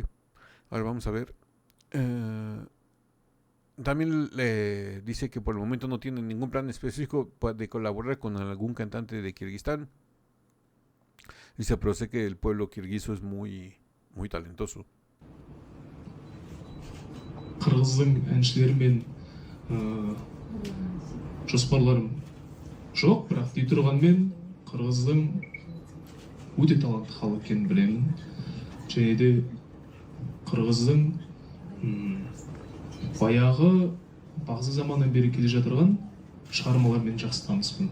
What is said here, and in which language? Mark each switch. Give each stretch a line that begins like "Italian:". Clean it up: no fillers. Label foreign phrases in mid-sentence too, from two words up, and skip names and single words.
Spanish: Ahora vamos a ver. También le dice que por el momento no tiene ningún plan específico de colaborar con algún cantante de Kirguistán. Dice, pero sé que el pueblo kirguizo es muy, muy talentoso.
Kazakh: Қырғыздың әншілерімен жоспарларым жоқ, бірақ дей тұрғанмен қырғыздың өте талантты халық екенін білемін. Және де қырғыздың баяғы бағзы заманнан бері келе жатырған шығармалармен жақсы таныспын.